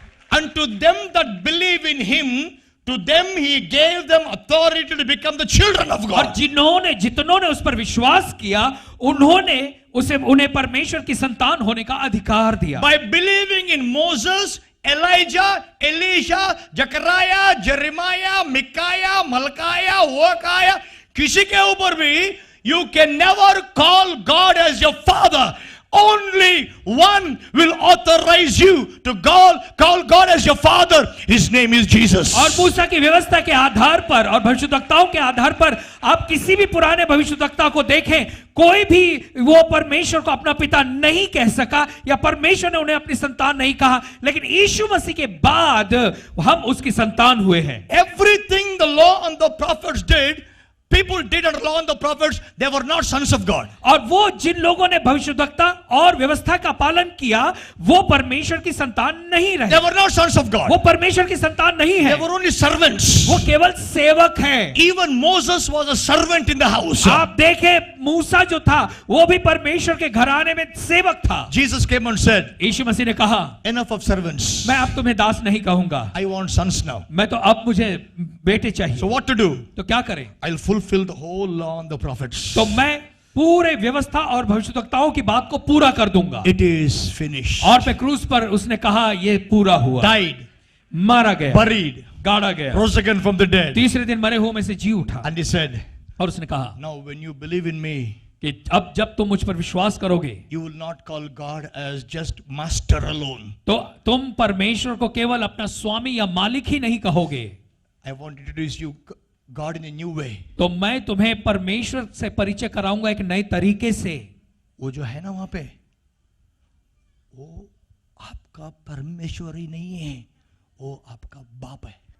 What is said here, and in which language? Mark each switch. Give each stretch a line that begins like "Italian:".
English: And to them that believe in him, to them he gave them authority to become the children of
Hindi: और
English: God.
Hindi: जितनों ने उस पर विश्वास किया उन्हें परमेश्वर की संतान होने का अधिकार दिया।
English: By believing in Moses, Elijah, Elisha, Zechariah, Jeremiah, Micaiah, Malchiah, Hosea,
Hindi: किसी के ऊपर भी
English: you can never call God as your father. Only one will authorize you to call God as your father. His name is Jesus.
Hindi: और मूसा की व्यवस्था के आधार पर और भविष्यवक्ताओं के आधार पर आप किसी भी पुराने भविष्यवक्ता को देखें, कोई भी वो परमेश्वर को अपना पिता नहीं कह सका या परमेश्वर ने उन्हें अपनी संतान नहीं कहा, लेकिन यीशु मसीह के बाद हम उसकी संतान हुए हैं।
English: Everything the law and the prophets did, people did under law and the prophets, they were not sons of God.
Hindi: और वो जिन लोगों ने भविष्यवक्ता और व्यवस्था का पालन किया वो परमेश्वर की संतान नहीं रहे।
English: They were not sons of God.
Hindi: वो परमेश्वर की संतान नहीं है।
English: They were only servants.
Hindi: वो केवल सेवक है।
English: Even Moses was a servant in the house.
Hindi: आप देखें मूसा जो था वो भी परमेश्वर के घराने में सेवक था।
English: Jesus came and said,
Hindi: यीशु मसीह ने कहा,
English: enough of servants.
Hindi: मैं अब तुम्हें दास नहीं कहूंगा,
English: I want sons now.
Hindi: मैं तो अब मुझे बेटे चाहिए।
English: So what to do?
Hindi: तो क्या करें?
English: I'll fulfill the whole law and the prophets.
Hindi: तो मैं पूरे व्यवस्था और भविष्यवक्ताओं की बात को पूरा कर दूंगा।
English: It is finished.
Hindi: और पे क्रूस पर उसने कहा ये पूरा हुआ।
English: Died,
Hindi: मारा गया,
English: buried,
Hindi: गाड़ा गया,
English: rose again from the dead.
Hindi: तीसरे दिन मरे हुए में से जी उठा।
English: And he said,
Hindi: और उसने कहा
English: now when you believe in me,
Hindi: कि अब जब तुम मुझ पर विश्वास करोगे
English: you will not call God as just master alone.
Hindi: तो तुम परमेश्वर को केवल अपना स्वामी या मालिक ही नहीं कहोगे।
English: I want to introduce you God in a new way.
Hindi: तो मैं तुम्हें परमेश्वर से परिचय कराऊंगा एक नए तरीके से। वो जो है ना वहां पे, वो आपका परमेश्वर ही नहीं है, वो आपका बाप है।